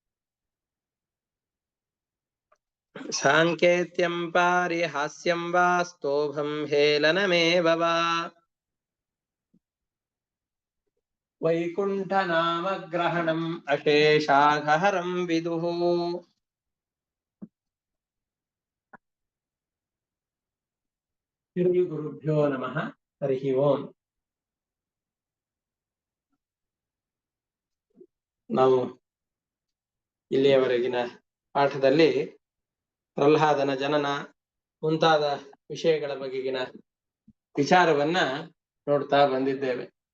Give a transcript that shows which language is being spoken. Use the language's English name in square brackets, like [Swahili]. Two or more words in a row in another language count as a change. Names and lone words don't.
[Sanskrit] साङ्केत्यं पारिहास्यं वा स्तोभं हेलनमेव वा वैकुण्ठनामग्रहणम् अशेषाघहरं विदुः। ಶ್ರೀ ಗುರುಭ್ಯೋ ನಮಃ. ಹರಿ ಓಂ. [Kannada] ನಾವು ಇಲ್ಲಿಯವರೆಗಿನ ಪಾಠದಲ್ಲಿ ಪ್ರಹ್ಲಾದನ ಜನನ ಮುಂತಾದ ವಿಷಯಗಳ ಬಗೆಗಿನ ವಿಚಾರವನ್ನ ನೋಡ್ತಾ ಬಂದಿದ್ದೇವೆ.